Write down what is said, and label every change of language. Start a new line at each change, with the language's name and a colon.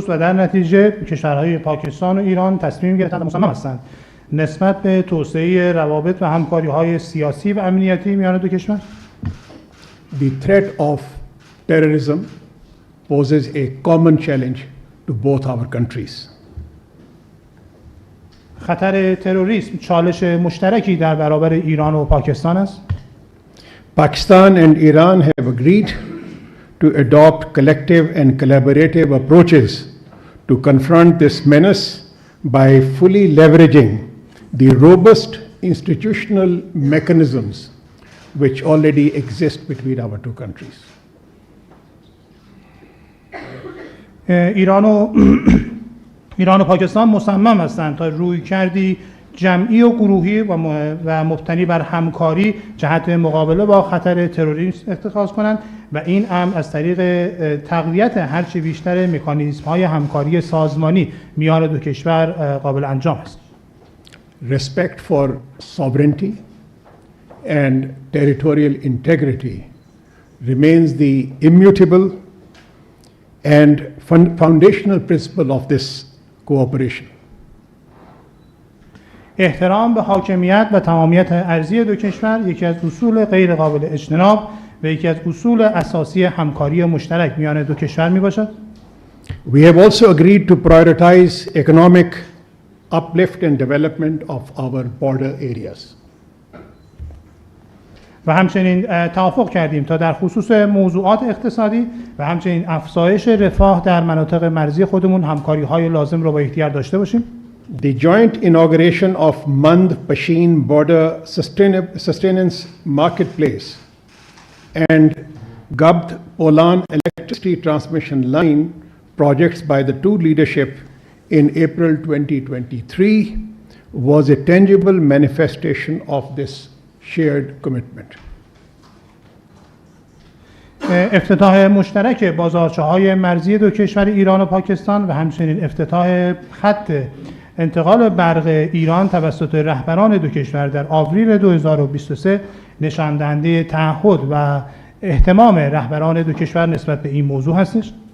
Persian: و در نتیجه کشورهای پاکستان و ایران تصمیم گرفتند و مصمم هستند نسبت به توسعه روابط و همکاری‌های سیاسی و امنیتی میان دو کشور.
English: The threat of terrorism poses a common challenge to both our countries.
Persian: خطر تروریسم چالش مشترکی در برابر ایران و پاکستان است.
English: Pakistan and Iran have agreed to adopt collective and collaborative approaches to confront this menace by fully leveraging the robust institutional mechanisms which already exist between our two countries.
Persian: ایران و پاکستان مصمم هستند تا رویکردی جمعی و گروهی و مبتنی بر همکاری جهت مقابله با خطر تروریسم اتخاذ کنند و این امر از طریق تقویت هرچه بیشتر مکانیزم‌های همکاری سازمانی میان دو کشور قابل انجام است.
English: Respect for sovereignty and territorial integrity remains the immutable and foundational principle of this cooperation.
Persian: احترام به حاکمیت و تمامیت ارضی دو کشور یکی از اصول غیر قابل اجتناب و یکی از اصول اساسی همکاری مشترک میان دو کشور می باشد.
English: We have also agreed to prioritize economic uplift and development of our border areas.
Persian: و همچنین توافق کردیم تا در خصوص موضوعات اقتصادی و همچنین افزایش رفاه در مناطق مرزی خودمون همکاری‌های لازم را با یکدیگر داشته باشیم.
English: The joint inauguration of Mand-Pashin Border Sustenance Marketplace and Gabd-Polan Electricity Transmission Line projects by the two leadership in April 2023 was a tangible manifestation of this shared commitment.
Persian: افتتاح مشترک بازارچه‌های مرزی دو کشور ایران و پاکستان و همچنین افتتاح خط انتقال برق ایران توسط رهبران دو کشور در آوریل 2023 نشان دهنده تعهد و اهتمام رهبران دو کشور نسبت به این موضوع هستش.